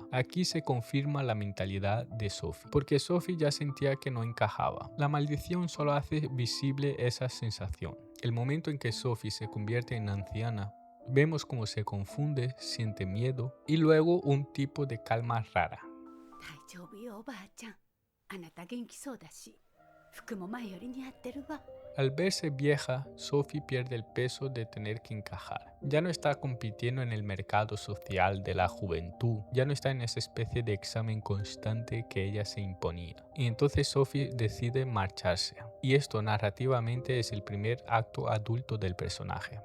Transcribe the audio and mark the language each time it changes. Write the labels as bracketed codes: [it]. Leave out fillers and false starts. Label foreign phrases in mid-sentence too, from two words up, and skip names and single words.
[es] Aquí se confirma la mentalidad de Sophie, porque Sophie ya sentía que no encajaba. La maldición solo hace visible esa sensación. El momento en que Sophie se convierte en anciana, Vemos cómo se confunde, siente miedo y luego un tipo de calma rara. [ja] 大丈夫よおばあちゃん。あなた元気そうだし、服も前より似合ってるわ。 [es] Al verse vieja, Sophie pierde el peso de tener que encajar. Ya no está compitiendo en el mercado social de la juventud, ya no está en esa especie de examen constante que ella se imponía. Y entonces Sophie decide marcharse. Y esto narrativamente es el primer acto adulto del personaje.